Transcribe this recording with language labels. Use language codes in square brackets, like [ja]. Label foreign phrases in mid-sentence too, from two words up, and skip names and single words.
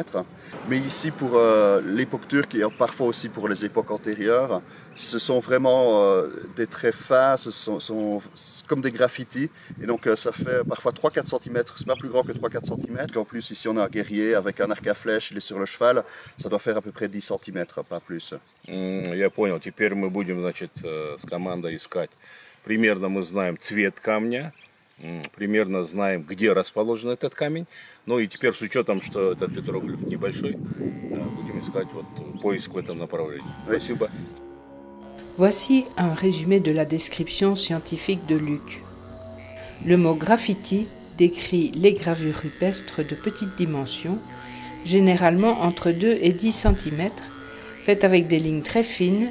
[fr] Mais ici, pour l'époque turque et parfois aussi pour les époques antérieures, ce sont vraiment des traits fins, ce sont comme des graffitis. Et donc, ça fait parfois 3-4 cm, c'est pas plus grand que 3-4 cm. En plus, ici, on a un guerrier avec un arc à flèche, il est sur le cheval, ça doit faire à peu près 10 cm, pas plus. [ru] Я понял. Теперь мы будем, значит, с командой искать. Примерно мы знаем цвет камня, примерно знаем, где расположен этот камень. Ну и теперь с учетом, что этот петроглиф небольшой, будем искать вот поиск в этом направлении. Спасибо. [fr] Voici un résumé de la description scientifique de Luc. Le mot graffiti décrit les gravures rupestres de petite dimension, généralement entre 2 et 10 cm, faites avec des lignes très fines.